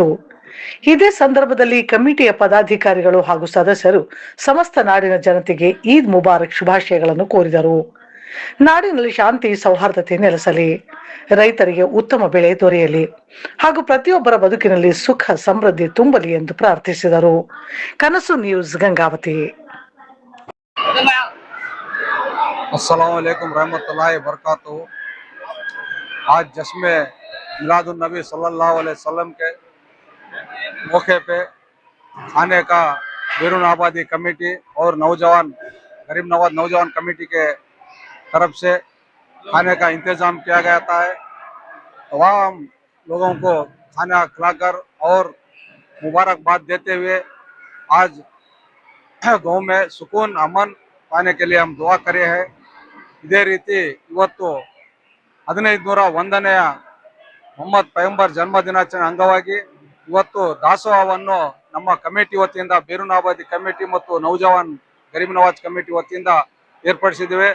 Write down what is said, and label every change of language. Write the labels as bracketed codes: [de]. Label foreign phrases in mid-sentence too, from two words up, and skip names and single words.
[kn] ಇದೇ ಸಂದರ್ಭದಲ್ಲಿ ಕಮಿಟಿಯ ಪದಾಧಿಕಾರಿಗಳು ಹಾಗೂ ಸದಸ್ಯರು ಸಮಸ್ತ ನಾಡಿನ ಜನತೆಗೆ [ar] عيد مبارك [kn] ಶುಭಾಶಯಗಳನ್ನು ಕೋರಿದರು. ನಾಡಿನಲ್ಲಿ ಶಾಂತಿ, ಸೌಹಾರ್ದತೆ ನೆಲೆಸಲಿ, ರೈತರಿಗೆ ಉತ್ತಮ ಬೆಳೆ ದೊರೆಯಲಿ ಹಾಗೂ ಪ್ರತಿಯೊಬ್ಬರ ಬದುಕಿನಲ್ಲಿ ಸುಖ, ಸಮೃದ್ಧಿ ತುಂಬಲಿ ಎಂದು ಪ್ರಾರ್ಥಿಸಿದರು. ಕನಸು ನ್ಯೂಸ್, ಗಂಗಾವತಿ. [ar] السلام عليكم رحمة الله بركاته. [hi] आज जश्मे मिलादुन नबी [ar] صلى الله عليه وسلم [hi] के मौके पे खाने का बेरून आबादी कमेटी और गरीब नवाज नौजवान कमेटी के तरफ से खाने का इंतज़ाम किया गया था। तमाम लोगों को खाना खिलाकर और मुबारकबाद देते हुए आज गाँव में सुकून, अमन पाने के लिए हम दुआ करे हैं. [kn] ಇದೇ ರೀತಿ ಇವತ್ತು 1501ನೇ ಮೊಹಮ್ಮದ್ ಪೈಗಂಬರ್ ಜನ್ಮದಿನಾಚರಣೆ ಅಂಗವಾಗಿ ಇವತ್ತು ದಾಸೋಹವನ್ನು ನಮ್ಮ ಕಮಿಟಿ ವತಿಯಿಂದ ಬೇರೂನ್ ಆಬಾದಿ ಕಮಿಟಿ ಮತ್ತು ಗರೀಬ್ ನವಾಜ್ ಕಮಿಟಿ ವತಿಯಿಂದ ಏರ್ಪಡಿಸಿದ್ದೇವೆ.